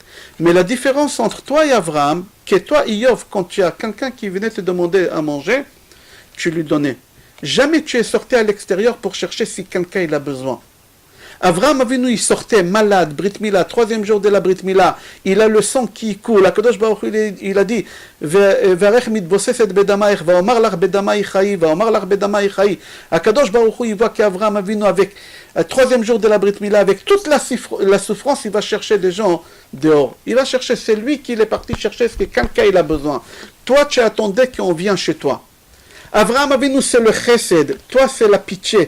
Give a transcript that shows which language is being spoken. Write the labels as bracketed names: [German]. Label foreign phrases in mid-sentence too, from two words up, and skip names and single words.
[French] Mais la différence entre toi et Avraham, que toi, Iyov, quand tu as quelqu'un qui venait te demander à manger, tu lui donnais. Jamais tu es sorti à l'extérieur pour chercher si quelqu'un il a besoin. Avraham Avinu, il sortait malade, [Hebrew] ברית מילה, [French] 3e jour de la [Hebrew] ברית מילה, [French] il a le sang qui coule. Akadosh Baruch Hu, il a dit, [Hebrew] ואראך מתבוססת בדמיך ואמר לך בדמיך חיי ואמר לך בדמיך חיי. [French] Akadosh Baruch Hu, il voit qu'Avraham Avinu, avec 3e jour de la [Hebrew] ברית מילה, [French] avec toute la souffrance, il va chercher des gens dehors. Il va chercher, c'est lui qui est parti chercher ce que quelqu'un il a besoin. Toi, tu attendais qu'on vienne chez toi. Avraham Avinu, c'est le chesed, toi, c'est la pitié.